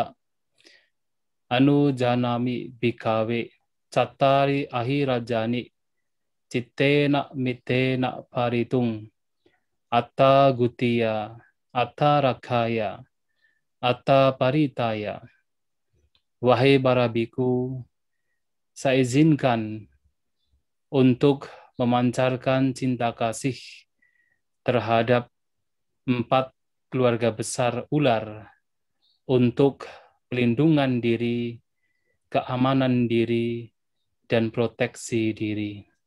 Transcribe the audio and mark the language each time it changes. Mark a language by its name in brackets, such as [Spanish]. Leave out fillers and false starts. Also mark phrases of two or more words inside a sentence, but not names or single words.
[Pali] Anujanami bhikkhave cattari ahirajani cittena mitena paritung atta gutiya atta rakhaya atta paritaya. [Indonesian] Wahai para biku, saya izinkan untuk memancarkan cinta kasih terhadap 4 keluarga besar ular untuk pelindungan diri, keamanan diri, dan proteksi diri.